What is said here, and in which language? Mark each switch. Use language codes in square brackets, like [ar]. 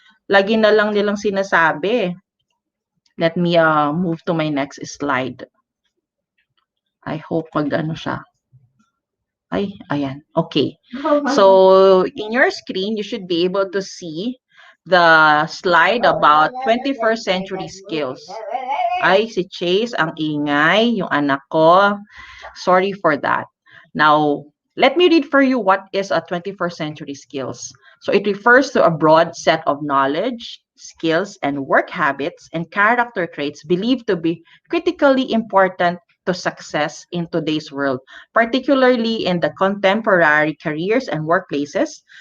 [tl] Lagi na lang nilang sinasabi. [en] Let me move to my next slide. [tl] I hope mag-ano siya. Ay, ayan. Okay. [en] So, in your screen, you should be able to see the slide about 21st century skills. [tl] Ay, si Chase, ang ingay, yung anak ko. [en] Sorry for that. Now, let me read for you what is a 21st century skills. So it refers to a broad set of knowledge, skills, and work habits and character traits believed to be critically important to success in today's world, particularly in the contemporary careers and workplaces.